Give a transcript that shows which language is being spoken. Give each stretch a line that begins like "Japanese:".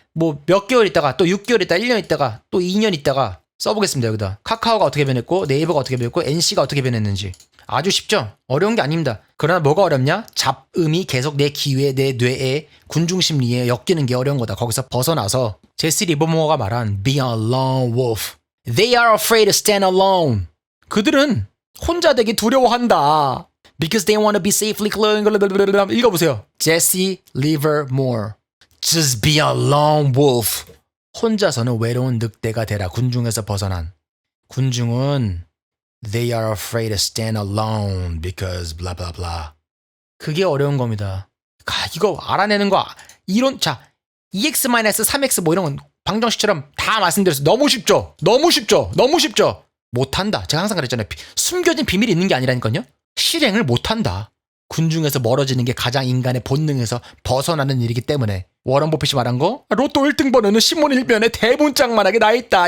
Korean: 뭐 몇 개월 있다가 또 6개월 있다가 1년 있다가 또 2년 있다가 써보겠습니다. 여기다. 카카오가 어떻게 변했고 네이버가 어떻게 변했고 NC가 어떻게 변했는지. 아주 쉽죠? 어려운 게 아닙니다. 그러나 뭐가 어렵냐? 잡음이 계속 내 귀에 내 뇌에 군중심리에 엮이는 게 어려운 거다. 거기서 벗어나서 제시 리버모어가 말한
English: Be a lone wolf. They are afraid to stand alone.
Korean: 그들은 혼자 되기 두려워한다.
English: Because they want to be safely clothed.
Korean: 읽어보세요.
English: 제시 리버모어. Just be a lone wolf.
Korean: 혼자서는 외로운 늑대가 되라. 군중에서 벗어난. 군중은
English: They are afraid to stand alone because blah blah blah.
Korean: 그게 어려운 겁니다. 이거 알아내는 거 이론 자 2x-3x 뭐 이런 건 방정식처럼 다 말씀드렸어요. 너무 쉽죠? 너무 쉽죠? 너무 쉽죠? 못한다. 제가 항상 그랬잖아요. 숨겨진 비밀이 있는 게 아니라니까요. 실행을 못한다. 군중에서 멀어지는 게 가장 인간의 본능에서 벗어나는 일이기 때문에 워런 버핏이 말한 거 로또 1등 번호는 신문 1면에 대문짝만하게 나있다.